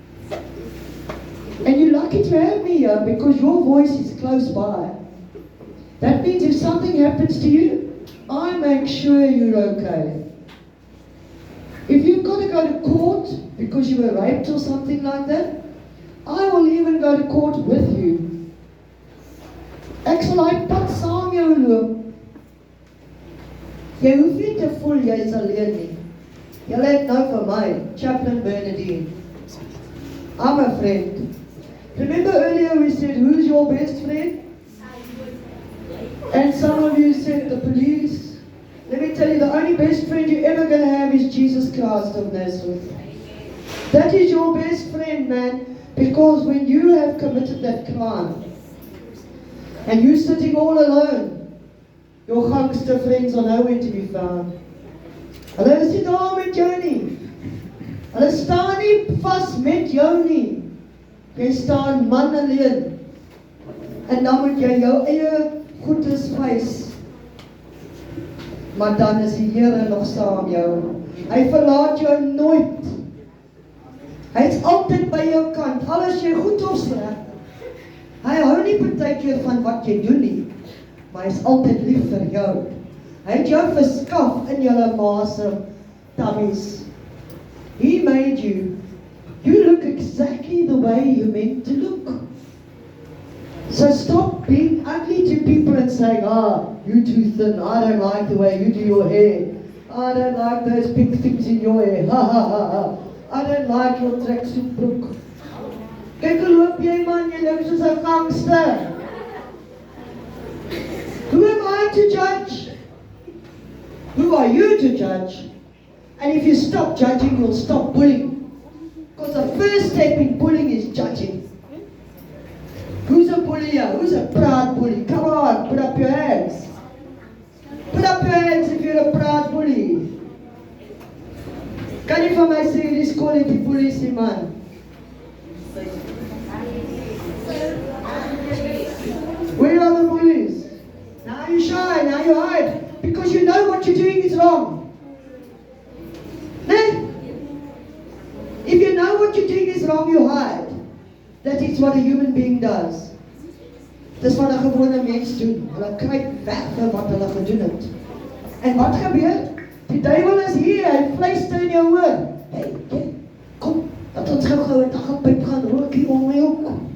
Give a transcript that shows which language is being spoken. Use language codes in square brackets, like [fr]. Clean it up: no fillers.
[en] And you're lucky to have me here because your voice is close by. That means if something happens to you, I make sure you're okay. If you've got to go to court because you were raped or something like that, I will even go to court with you. [af] Ek sal hy pad saam jou loop. Jy hoef nie te voel jy is alleen nie. Julle het nou vir my, Chaplain Bernadine. I'm a friend. [en] Remember earlier we said, who's your best friend? And some of you said the police. Let me tell you, the only best friend you're ever going to have is Jesus Christ of Nazareth. That is your best friend, man, because when you have committed that crime, and you're sitting all alone, your gangster friends are nowhere to be found. Hulle is nie daar met jou nie. Hulle staan nie vas met jou nie. Jy staan man alleen. En dan moet jy jou eie goedes wys. Maar dan is die Here nog saam jou. Hy verlaat jou nooit. Hy is altyd by jou kant, al is jy goed of sleg. Hy hou nie partykeer van wat jy doen nie, maar hy is altyd lief vir jou. Hy het jou verskaf in julle ma se tummies. He made you. You look exactly the way you're meant to look. So stop being ugly to people and saying, you're too thin, I don't like the way you do your hair. I don't like those pink things in your hair. Ha ha ha ha. I don't like your tracksuit broek. [af] Kyk hoe loop jy man, jy loop soos 'n gangster. [en] Who am I to judge? Who are you to judge? And if you stop judging, you'll stop bullying. Because the first step in bullying is judging. Who's a bully here? Who's a proud bully? Come on, put up your hands. Put up your hands if you're a proud bully. [af] Kan jy vir my sê, dis call die polisie man? [en] Where are the bullies? Now you shy, now you hide. Because you know what you're doing is wrong. Nee? If you know what you're doing is wrong, you hide. That is what a human being does. [af] Dis wat 'n gewone mens doen. Hulle kruip weg vir wat hulle gedoen het. En wat gebeur? Die duiwel is hier, hy fluister in jou oor. Hey, kom, dat ons gou 'n dagpyp gaan rook hier om my hoek.